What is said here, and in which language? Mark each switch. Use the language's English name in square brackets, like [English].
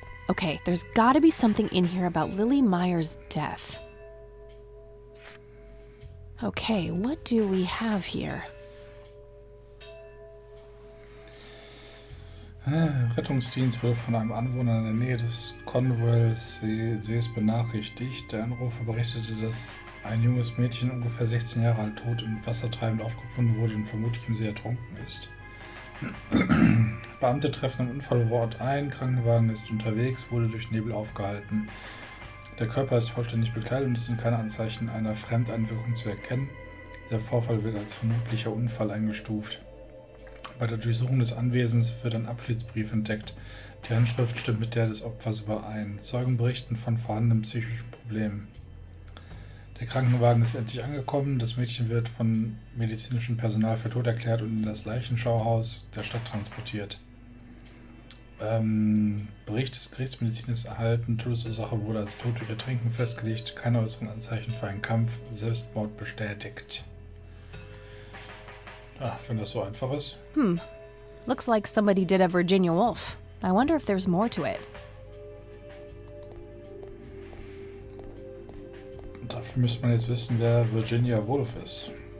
[English] Okay, there's gotta be something in here about Lily Myers' death. Okay, what do we have here? [German] Rettungsdienst wurde von einem Anwohner in der Nähe des Conwell-Sees benachrichtigt. Der Anrufer berichtete, dass ein junges Mädchen, ungefähr 16 Jahre alt, tot im Wasser treibend aufgefunden wurde und vermutlich im See ertrunken ist. Beamte treffen am Unfallort ein, Krankenwagen ist unterwegs, wurde durch Nebel aufgehalten. Der Körper ist vollständig bekleidet und es sind keine Anzeichen einer Fremdeinwirkung zu erkennen. Der Vorfall wird als vermutlicher Unfall eingestuft. Bei der Durchsuchung des Anwesens wird ein Abschiedsbrief entdeckt. Die Handschrift stimmt mit der des Opfers überein. Zeugen berichten von vorhandenen psychischen Problemen. Der Krankenwagen ist endlich angekommen. Das Mädchen wird von medizinischem Personal für tot erklärt und in das Leichenschauhaus der Stadt transportiert. Bericht des Gerichtsmediziners erhalten. Todesursache wurde als Tod durch Ertrinken festgelegt. Keine äußeren Anzeichen für einen Kampf. Selbstmord bestätigt. Ja, wenn das so einfach ist. [English] Looks like somebody did a Virginia Woolf. I wonder if there's more to it. [German] Dafür müsste man jetzt wissen, wer Virginia Woolf ist.